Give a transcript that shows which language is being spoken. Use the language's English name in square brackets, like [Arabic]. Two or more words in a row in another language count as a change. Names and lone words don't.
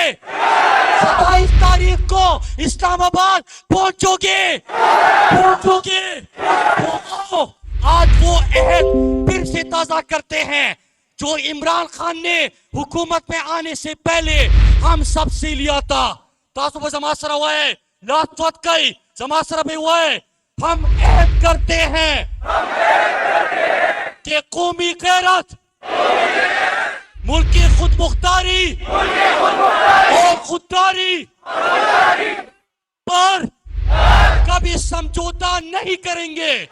[Urdu] 27 تاریخ کو اسلام آباد پہنچو گے؟ تو آج وہ عہد پھر سے تازہ کرتے ہیں جو عمران خان نے حکومت میں آنے سے پہلے ہم سب سے لیا تھا. [Pashto] تاسو به زما سره وای لاس توت کئی زما سره به وای [Urdu] ہم عہد کرتے ہیں کہ قومی غیرت، ملکی خود مختاری اور خودداری پر کبھی سمجھوتا نہیں کریں گے.